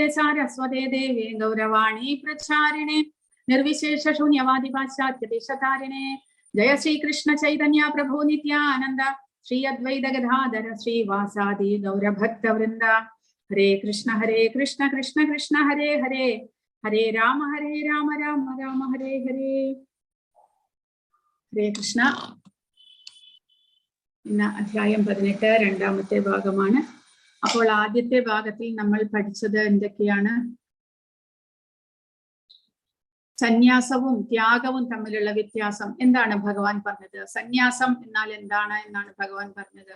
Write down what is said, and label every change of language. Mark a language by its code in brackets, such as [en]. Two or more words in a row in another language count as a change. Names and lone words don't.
[sa] Saraswate Deve Gauravani Pracharine Nirvishesha Shunyavadi Paschatya Deshatarine Jaya Sri Krishna Chaitanya Prabhu Nityananda Sri Advaita Gadadhara Sri Vasadi Gaura Bhakta Vrinda Hare Krishna Krishna Krishna Hare Hare Hare Rama Rama Rama Hare Hare Hare Krishna. [ml] ഇന്ന് അധ്യായം 18 രണ്ടാമത്തെ ഭാഗമാണ്. അപ്പോൾ ആദ്യത്തെ ഭാഗത്തിൽ നമ്മൾ പഠിച്ചത് എന്തൊക്കെയാണ്? സന്യാസവും ത്യാഗവും തമ്മിലുള്ള വ്യത്യാസം എന്താണ് ഭഗവാൻ പറഞ്ഞത്? സന്യാസം എന്നാൽ എന്താണ് എന്നാണ് ഭഗവാൻ പറഞ്ഞത്.